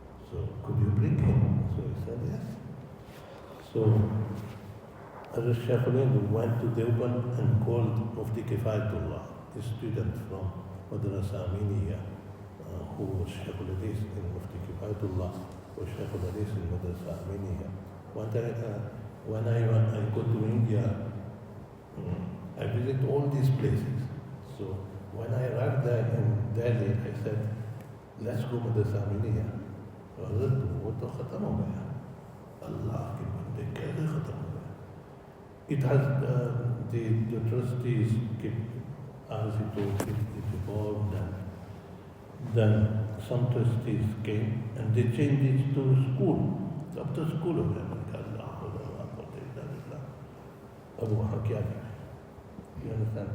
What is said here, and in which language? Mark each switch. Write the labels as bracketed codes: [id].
[en] So could you bring him? So he said yes. So Shaykh al-Hind went to Deoband and called Mufti Kifayatullah, a student from Madrasa Aminiya, who was Shaykh al-Hadith in Mufti Kifayatullah, was Shaykh al-Hadith in Madrasa Aminiya. One time, when I go to India, I visit all these places. So when I arrived there in Delhi, I said, let's go Madrasa Aminiya. [hi] वो तो खत्म हो गया, अल्लाह के बंदे कैसे खत्म हो गया? [en] It has the trustees as it evolved, and then some trustees came and they changed it to school. Up to school of them. Abu Hakeem. You understand?